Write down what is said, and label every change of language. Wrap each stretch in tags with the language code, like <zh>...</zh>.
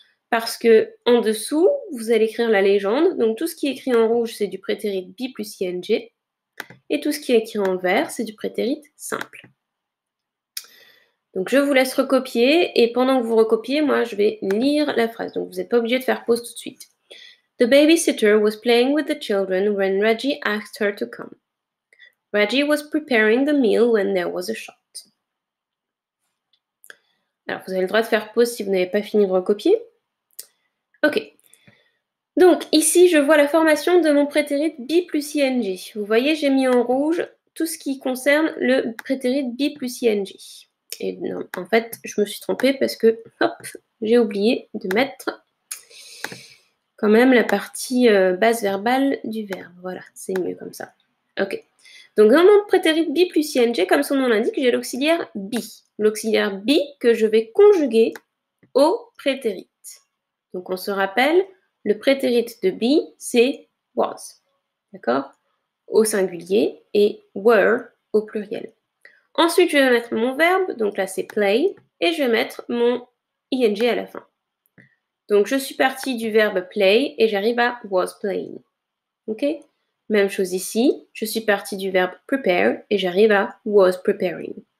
<fr>Parce que en dessous, vous allez écrire la légende. Donc tout ce qui est écrit en rouge, c'est du prétérit be plus ing. Et tout ce qui est écrit en vert, c'est du prétérit simple. Donc je vous laisse recopier. Et pendant que vous recopiez, moi, je vais lire la phrase. Donc vous n'êtes pas obligé de faire pause tout de suite.</fr> <en>The babysitter was playing with the children when Raji asked her to come. Raji was preparing the meal when there was a shot.</en> <fr>Alors vous avez le droit de faire pause si vous n'avez pas fini de recopier. Ok. Donc, ici, je vois la formation de mon prétérit be plus ing. Vous voyez, j'ai mis en rouge tout ce qui concerne le prétérit be plus ing. Et non, en fait, je me suis trompée parce que, hop, j'ai oublié de mettre quand même la partie base verbale du verbe. Voilà, c'est mieux comme ça. Ok. Donc, dans mon prétérit be plus ing, comme son nom l'indique, j'ai l'auxiliaire be. L'auxiliaire be que je vais conjuguer au prétérit. Donc, on se rappelle, le prétérit de be, c'est was, d'accord? Au singulier, et were au pluriel. Ensuite, je vais mettre mon verbe, donc là c'est play, et je vais mettre mon ing à la fin. Donc, je suis partie du verbe play, et j'arrive à was playing. Ok? Même chose ici, je suis partie du verbe prepare, et j'arrive à was preparing.</fr>